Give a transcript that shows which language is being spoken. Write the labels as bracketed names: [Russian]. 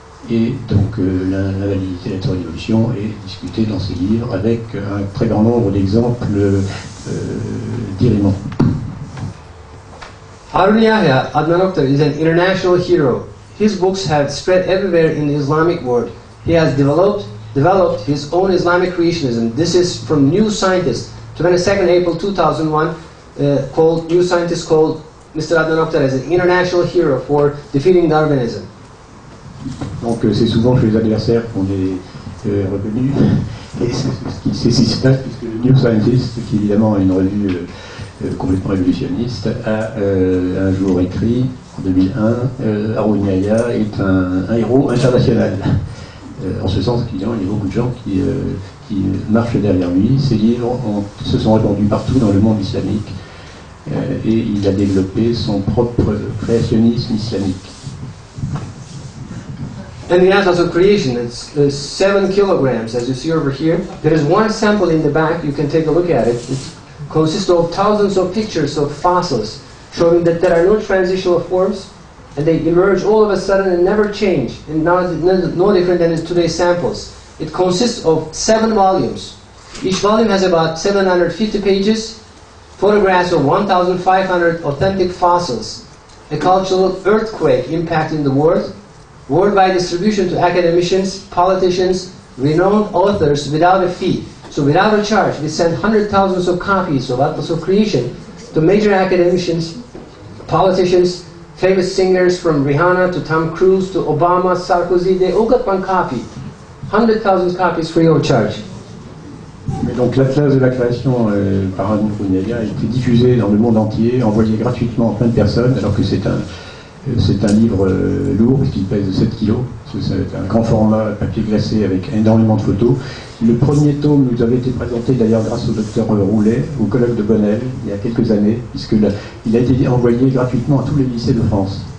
[French] Et donc la validité de la théorie d'évolution est discutée dans ces livres avec un très grand nombre d'exemples dirimants. [English] Harun Yahya, Adnan Oktar, is an international hero. His books have spread everywhere in the Islamic world. He has developed his own Islamic creationism. This is from New Scientist, 22nd April 2001, called New Scientist called Mr. Adnan Oktar as an international hero for defeating Darwinism. [French] Donc c'est souvent chez les adversaires qu'on est reconnu, et c'est ce qui se passe, puisque le New Scientist, qui évidemment est une revue complètement révolutionniste, a un jour écrit, en 2001, Harun Yahya est un héros international. En ce sens qu'il y a beaucoup de gens qui marchent derrière lui. Ses livres se sont répandus partout dans le monde islamique, et il a développé son propre créationnisme islamique. [English] And the Atlas of Creation, it's 7 kilograms, as you see over here. There is one sample in the back, you can take a look at it. It consists of thousands of pictures of fossils, showing that there are no transitional forms, and they emerge all of a sudden and never change, and now it's no different than today's samples. It consists of 7 volumes. Each volume has about 750 pages, photographs of 1,500 authentic fossils, a cultural earthquake impacting the world, worldwide distribution to academicians, politicians, renowned authors without a fee. So without a charge, we send hundreds of thousands of copies of Atlas of Creation to major academicians, politicians, famous singers from Rihanna to Tom Cruise to Obama, Sarkozy, they all got one copy. 100,000 copies free of charge. [French] Mais donc l'Atlas de la création par Harun Yahya a été diffusé dans le monde entier, envoyé gratuitement à plein de personnes, alors que c'est un livre lourd, puisqu'il pèse 7 kilos. C'est un grand format, papier glacé avec énormément de photos. Le premier tome nous avait été présenté d'ailleurs grâce au docteur Roulet, au colloque de Bonnel, il y a quelques années, puisqu'il a été envoyé gratuitement à tous les lycées de France.